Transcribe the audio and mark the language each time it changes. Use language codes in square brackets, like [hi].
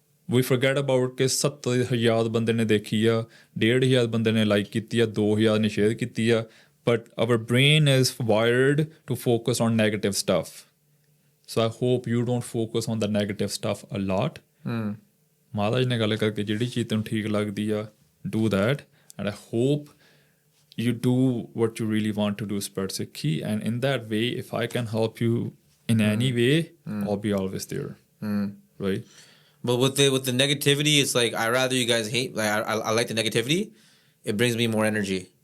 [en] We forget about [pa] ਕਿ 70,000 ਬੰਦੇ ਨੇ [en] ਦੇਖੀ ਆ, 1,500 ਬੰਦੇ ਨੇ like [pa] ਕੀਤੀ ਆ, 2,000 ਨੇ [en] share [pa] ਕੀਤੀ ਆ, [en] but our brain is wired to focus on negative stuff. So I hope you don't focus on the negative stuff a lot. [pa] Maharaj ne ਗੱਲ ਕਰਕੇ ਜਿਹੜੀ ਚੀਜ਼ ਤੈਨੂੰ ਠੀਕ ਲੱਗਦੀ ਆ, [en] do that. And I hope you do what you really want to do, spread Sikhi. And in that way, if I can help you in any way, I'll be always there. Right? But with the negativity, it's like I rather you guys hate. Like I like the negativity. It brings me more energy.